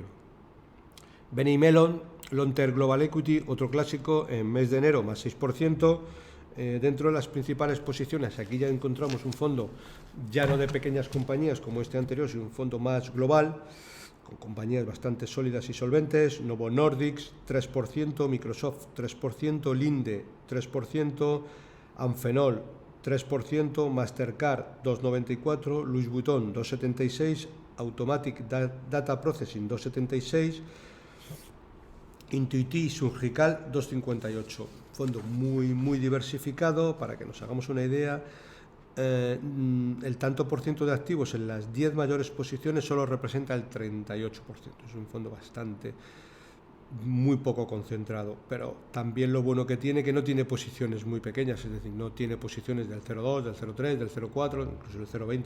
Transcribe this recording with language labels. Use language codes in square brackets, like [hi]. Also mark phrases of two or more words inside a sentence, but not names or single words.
[es] Benny Mellon, Lonter Global Equity, otro clásico, en mes de enero más 6%. Dentro de las principales posiciones, aquí ya encontramos un fondo ya no de pequeñas compañías como este anterior, sino un fondo más global, con compañías bastante sólidas y solventes. Novo Nordisk 3%, Microsoft 3%, Linde 3%, Amphenol 3%, Mastercard 2,94%, Louis Vuitton 2,76%, Automatic Data Processing 2,76%, Intuitiv Surgical 2,58%. Fondo muy, muy diversificado, para que nos hagamos una idea. El tanto por ciento de activos en las 10 mayores posiciones solo representa el 38%. Es un fondo bastante, muy poco concentrado, pero también lo bueno que tiene que no tiene posiciones muy pequeñas, es decir, no tiene posiciones del 0,2, del 0,3, del 0,4, incluso del 0,20.